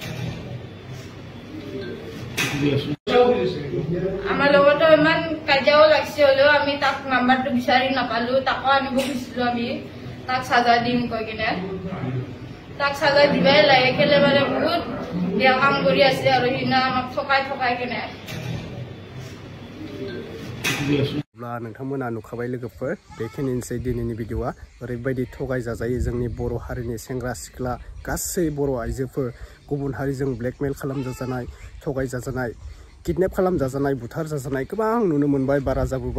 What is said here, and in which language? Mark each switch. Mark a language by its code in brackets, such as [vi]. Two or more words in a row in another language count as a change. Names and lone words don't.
[as] আমাৰ লগতো ইমান কাজিয়াও লাগছে, হলেও আমি তাক নাম্বাৰটো বিচাৰি নাপালো। তাকো আনিব খুজিছিলো আমি, তাক চাজা দিম কৈ কিনে। তাক চাজা দিবাই লাগে, কেলে মানে বহুত বেয়া কাম কৰি আছে আৰু সিদিনা আমাক ঠকাই কিনে। [brx] नोंथांमोना नुखाबाय लोगोफोर, बेखिनिसै दिनैनि भिडिअआ। ओरैबायदि थगायजाजायो जोंनि बर' हारिनि सेंग्रा सिख्ला, गासै बर' आइजोफोर गुबुन हारिजों ब्लेकमेल खालामजाजानाय, थगायजाजानाय, किडनेप खालामजाजानाय, बुथार जाजानाय गोबां नुनो मोनबाय, बारा जाबोबाय।